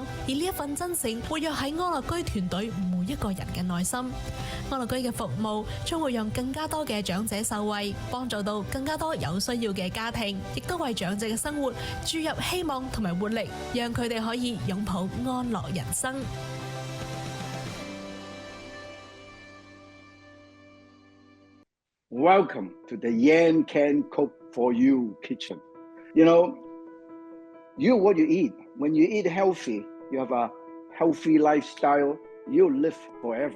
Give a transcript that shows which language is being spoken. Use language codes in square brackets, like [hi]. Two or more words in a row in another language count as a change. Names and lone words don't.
[yue] 而呢一份真誠活躍喺安樂居團隊每一個人嘅內心。安樂居嘅服務將會讓更加多嘅長者受惠，幫助到更加多有需要嘅家庭，亦都為長者嘅生活注入希望同埋活力，讓佢哋可以擁抱安樂人生。 [en] Welcome to the Yan Can Cook for You kitchen. You know, you're what you eat. When you eat healthy, you have a healthy lifestyle, you'll live forever.